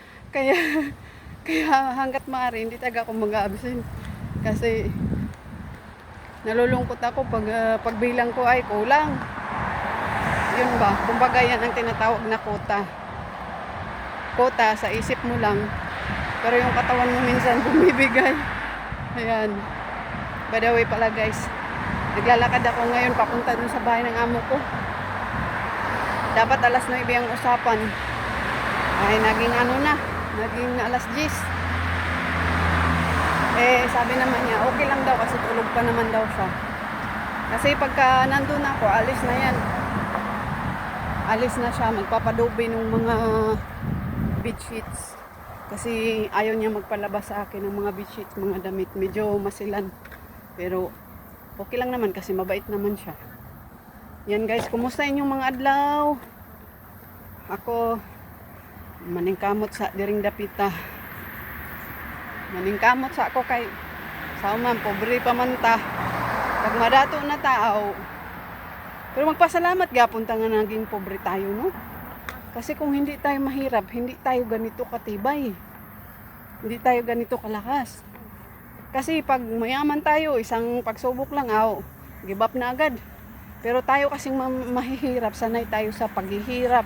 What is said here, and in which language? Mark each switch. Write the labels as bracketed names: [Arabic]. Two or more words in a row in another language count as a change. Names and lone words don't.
[Filipino] Kaya hanggat maaari hindi talaga ako mag-absent kasi nalulungkot ako pagbilang ko ay kulang. Yun ba? Kumbaga yan ang tinatawag na quota. Quota sa isip mo lang pero yung katawan mo minsan bumibigay. Ayan. [English] By the way [Filipino] pala guys, naglalakad ako ngayon papunta dun sa bahay ng amo ko. Dapat alas 9 ang usapan. Ay naging naging alas 10. Sabi naman niya, okay lang daw kasi tulog pa naman daw siya. Kasi pagka nandun ako, alis na yan. Alis na siya, magpapadobe ng mga bedsheets. Kasi ayaw niya magpalabas sa akin ng mga bedsheets, mga damit. Medyo masilan. Pero okay lang naman kasi mabait naman siya. Yan guys, [Cebuano] kumusta inyong mga adlaw? Ako, maningkamot sa diring dapita. Maningkamot sa ako kay sa man pobre pa man ta. Pag madato na tao. Pero magpasalamat gyapon ta nga [Filipino] naging pobre tayo [Cebuano] no. [Filipino] Kasi kung hindi tayo mahirap, hindi tayo ganito katibay. Hindi tayo ganito kalakas. Kasi pag mayaman tayo, isang pagsubok lang [English] give up [Filipino] na agad. Pero tayo kasing mahihirap, sanay tayo sa paghihirap.